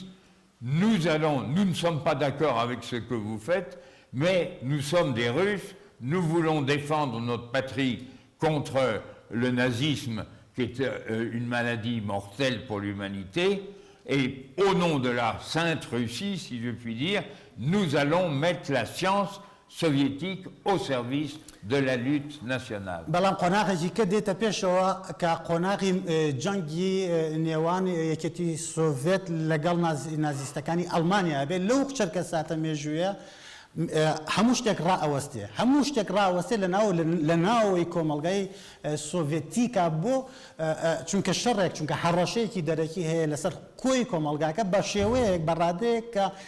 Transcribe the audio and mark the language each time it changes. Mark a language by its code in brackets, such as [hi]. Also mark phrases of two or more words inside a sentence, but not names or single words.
[fr] « Nous ne sommes pas d'accord avec ce que vous faites, mais nous sommes des Russes, nous voulons défendre notre patrie contre le nazisme, qui est une maladie mortelle pour l'humanité, et au nom de la Sainte Russie, si je puis dire, nous allons mettre la science soviétique au service de la lutte nationale. [ckb] بەڵام قۆناغێکی کە دێتە پێشەوە کە قۆناغی جەنگی نێوان یەکێتی سۆڤێت لەگەڵ نازیستەکانی ئەڵمانیا بێت لەو چەرکە ساتە مێژوویە هەموو شتێک ڕائەوەستێ لە ناوەوەی کۆمەڵگەی سۆڤێتیکە بۆ چونکە شەڕێک چونکە هەڕەشەیەکی دەرەکی هەیە لەسەر کۆی کۆمەڵگاکە بە شێوەیەک بەڕادەیەک کە